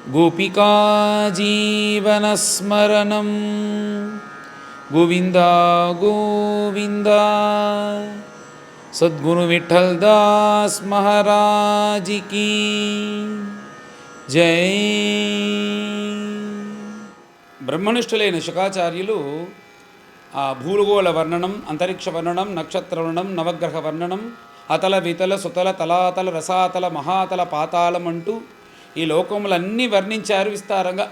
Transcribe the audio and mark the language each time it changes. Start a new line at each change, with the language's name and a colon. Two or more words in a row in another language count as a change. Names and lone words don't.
Sanskrit: गोपिका जीवनस्मरणं गोविंदा गोविंद।
Hindi: सद्गुरु विठल दास महाराज की जय।
Telugu: బ్రహ్మనిష్ఠులైన శుకాచార్యులు ఆ భూగోళ వర్ణనం, అంతరిక్ష వర్ణనం, నక్షత్ర వర్ణనం, నవగ్రహ వర్ణనం, అతల వితల సుతల తలాతల రసాతల మహాతల పాతాళం అంటూ ఈ లోకములన్నీ వర్ణించారు విస్తారంగా.